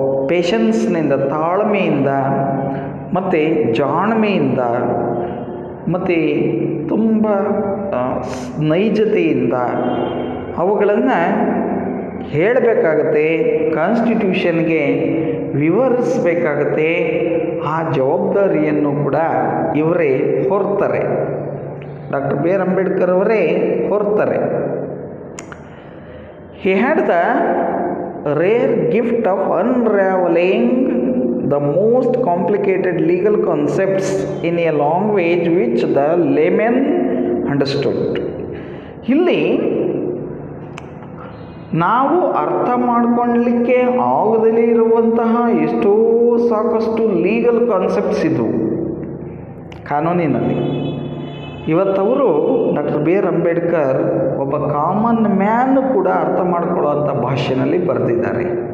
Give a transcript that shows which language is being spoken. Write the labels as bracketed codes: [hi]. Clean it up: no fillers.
[kn] ಪೇಷನ್ಸ್ನಿಂದ, ತಾಳ್ಮೆಯಿಂದ ಮತ್ತು ಜಾಣ್ಮೆಯಿಂದ ಮತ್ತು ತುಂಬ ನೈಜತೆಯಿಂದ ಅವುಗಳನ್ನು ಹೇಳಬೇಕಾಗತ್ತೆ, ಕಾನ್ಸ್ಟಿಟ್ಯೂಷನ್ಗೆ ವಿವರಿಸಬೇಕಾಗತ್ತೆ. ಆ ಜವಾಬ್ದಾರಿಯನ್ನು ಕೂಡ ಇವರೇ ಹೊರ್ತಾರೆ, ಡಾಕ್ಟರ್ ಬಿ ಆರ್ ಅಂಬೇಡ್ಕರ್ ಅವರೇ ಹೊರ್ತಾರೆ. [en] He had the rare gift of unraveling the most complicated legal concepts in a language which the layman understood. [kn] ಇಲ್ಲಿ ನಾವು ಅರ್ಥ ಮಾಡಿಕೊಳ್ಳಲಿಕ್ಕೆ ಆಗದಲೇ ಇರುವಂತಹ ಎಷ್ಟೋ ಸಾಕಷ್ಟು ಲೀಗಲ್ ಕಾನ್ಸೆಪ್ಟ್ಸ್ ಇದ್ದವು ಕಾನೂನಿನಲ್ಲಿ. ಇವತ್ತವರು ಡಾಕ್ಟರ್ ಬಿ ಆರ್ ಅಂಬೇಡ್ಕರ್ ಒಬ್ಬ ಕಾಮನ್ ಮ್ಯಾನ್ ಕೂಡ ಅರ್ಥ ಮಾಡಿಕೊಳ್ಳುವಂಥ ಭಾಷೆಯಲ್ಲಿ ಬರೆದಿದ್ದಾರೆ.